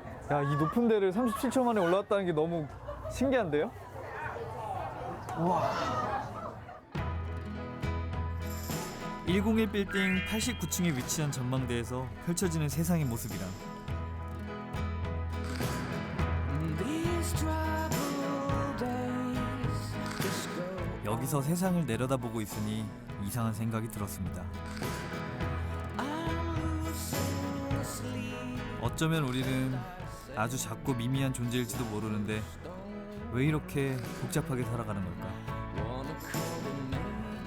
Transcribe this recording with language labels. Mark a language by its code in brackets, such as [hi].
[ko] 야, 이 높은 데를 37초 만에 올라왔다는 게 너무 신기한데요? 우와. 101 빌딩 89층에 위치한 전망대에서 펼쳐지는 세상의 모습이란 [en] These troubled days just go. [ko] 여기서 세상을 내려다보고 있으니 이상한 생각이 들었습니다. [en] I'm losing sleep. [ko] 어쩌면 우리는 아주 작고 미미한 존재일지도 모르는데 왜 이렇게 복잡하게 살아가는 걸까? [en] Wanna call the maker.